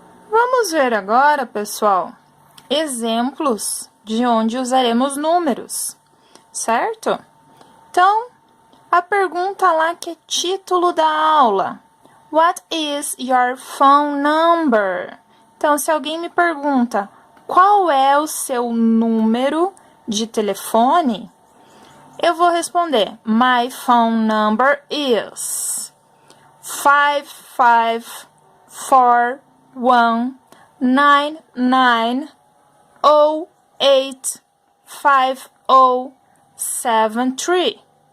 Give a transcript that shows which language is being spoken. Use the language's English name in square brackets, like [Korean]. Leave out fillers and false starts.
[Portuguese] Vamos ver agora, pessoal, exemplos de onde usaremos números, certo? Então, a pergunta lá que é título da aula. [English] What is your phone number? [Portuguese] Então, se alguém me pergunta qual é o seu número de telefone, eu vou responder, [English] my phone number is 554199085073.